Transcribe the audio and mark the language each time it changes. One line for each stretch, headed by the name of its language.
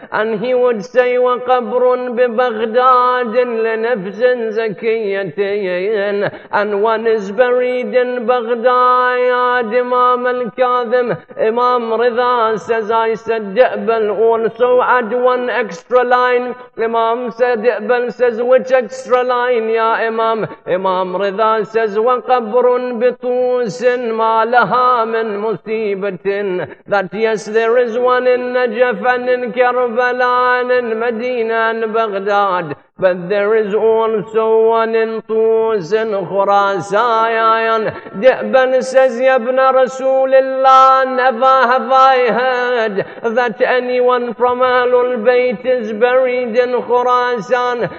English: And he would say,
Arabic: وقبر ببغداد لنفس زكية.
English: And one is buried in Baghdad, Imam al-Kadhim. Imam Rida says, I said, Di'bal also add one extra line. Imam said, Di'bal says, which extra line?
Arabic: يا إمام.
English: Imam Rida says,
Arabic: وَقَبْرٌ بِطُوسٍ مَا لَهَا مِنْ مُصِيبَةٍ.
English: That yes, there is one in Najaf and in Karbala and in Medina and Baghdad. But there is also one in Tus and Khurasan. Di'bal says, Ya ibn Rasulullah, never have I heard that anyone from Ahlul Bayt is buried in Khurasan.